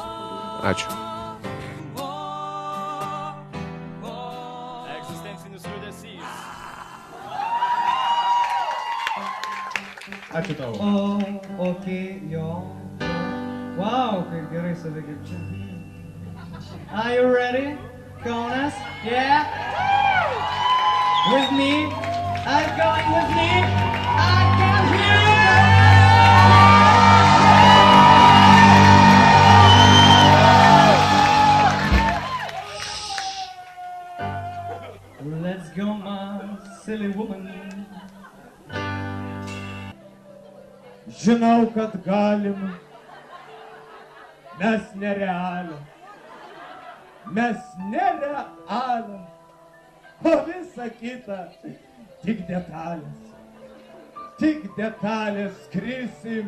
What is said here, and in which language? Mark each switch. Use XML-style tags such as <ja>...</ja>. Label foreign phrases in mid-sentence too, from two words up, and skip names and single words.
<lt>Ačiū. Ačiū tau. Jo. Wow, kaip gerai save girdžiu.</lt> <en>Are you ready, Kaunas? Yeah? With me? Are you going with me? I can hear you! Let's go, my silly woman.</en> <lt>Žinau, kad galim, mes nerealūs, o visa kita tik detalės skrisim.</lt>